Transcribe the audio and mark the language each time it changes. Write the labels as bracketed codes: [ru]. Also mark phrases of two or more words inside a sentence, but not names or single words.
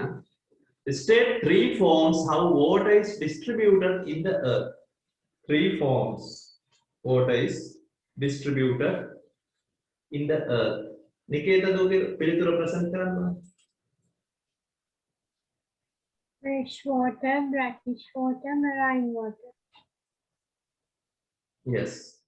[en] State 3 forms how water is distributed in the earth. 3 forms water is distributed in the earth. [si] නිකේත දුගේ පිළිතුර ප්‍රසන්ට් කරන්න. [en] Fresh water, brackish water, marine water. Yes.